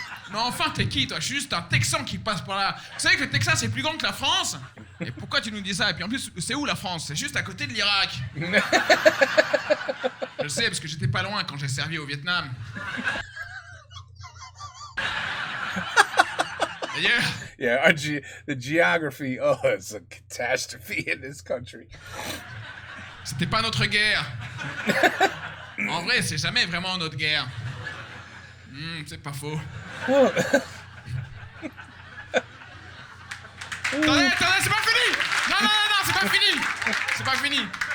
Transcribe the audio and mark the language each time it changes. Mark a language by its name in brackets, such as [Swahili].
[French] Mais enfin, t'es qui, toi? Je suis juste un Texan qui passe par là. Vous savez que le Texas est plus grand que la France? Et pourquoi tu nous dis ça? Et puis en plus, c'est où la France? C'est juste à côté de l'Irak. Je sais, parce que j'étais pas loin quand j'ai servi au Vietnam. [English] Yeah, the geography, it's a catastrophe in this country. [French] C'était pas notre guerre. En vrai, c'est jamais vraiment notre guerre. C'est pas faux. Attendez, c'est pas fini! Non, c'est pas fini! C'est pas fini!